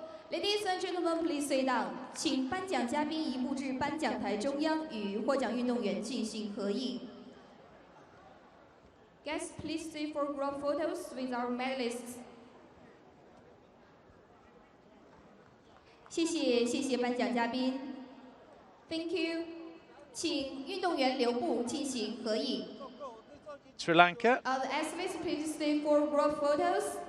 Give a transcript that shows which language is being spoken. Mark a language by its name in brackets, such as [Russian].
[English] Ladies and gentlemen, please sit down. [Chinese] 请颁奖嘉宾移步至颁奖台中央，与获奖运动员进行合影。 [English] Guests, please stay for group photos with our medalists. [Chinese] 谢谢颁奖嘉宾。 [English] Thank you. [Chinese] 请运动员留步进行合影。 [English] Sri Lanka. The athletes, please stay for group photos.